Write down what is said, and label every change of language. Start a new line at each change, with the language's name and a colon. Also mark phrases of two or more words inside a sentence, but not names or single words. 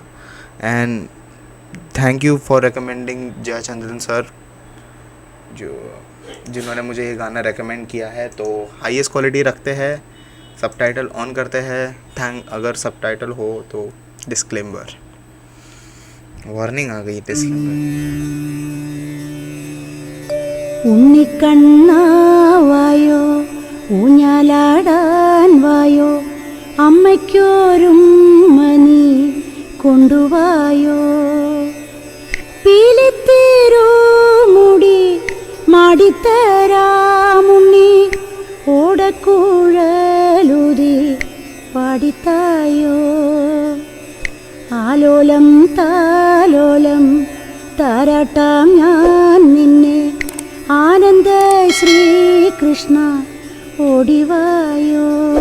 English: and thank you for recommending
Hindi: जया चंद्रन सर, जिन्होंने मुझे ये गाना रेकमेंड किया है। तो
English: highest quality
Hindi: रखते हैं,
English: subtitle on
Hindi: करते हैं। अगर सबटाइटल हो तो
English: disclaimer, warning
Hindi: आ गई डिस्क्लेमर।
Malayalam: ഉണ്ണിക്കണ്ണാ വായോ ഊഞ്ഞാലാടാൻ വായോ അമ്മയ്ക്കൊരുമ്മനി കൊണ്ടുവായോ പീലിത്തേരോ മുടി മാടിത്തരാമുണ്ണി ഓടക്കുഴലുതി പാടിത്തായോ ആലോലം താലോലം താരാട്ടാം ഞാൻ നിന്നെ ആനന്ദ ശ്രീകൃഷ്ണ ഓടിവായോ.